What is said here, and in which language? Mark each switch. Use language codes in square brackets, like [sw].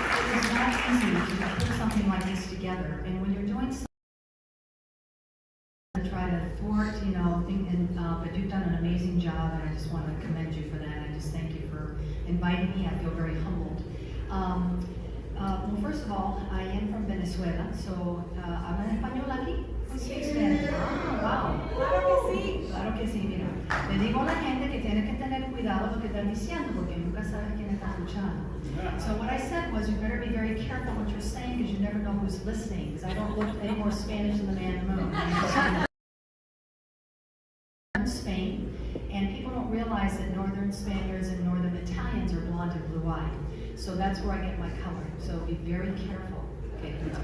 [en] It is not easy to put something like this together, and when you're doing something to try to thwart, but you've done an amazing job, and I just want to commend you for that. I just thank you for inviting me. I feel very humbled. Well, first of all, I am from Venezuela, so [es] ¿hablan español aquí? [en] Who speaks Spanish? Wow. [es] Claro que sí. Claro que sí, mira. Le digo a la gente que tiene que tener cuidado lo que están diciendo, porque nunca sabes quién está escuchando. [en] So what I said was, you better be very careful what you're saying, because you never know who's listening, because I don't look any more Spanish than the man in the moon. Spain, and people don't realize that northern Spaniards and northern Italians are blonde and blue-eyed. So that's where I get my color. So be very careful. Okay.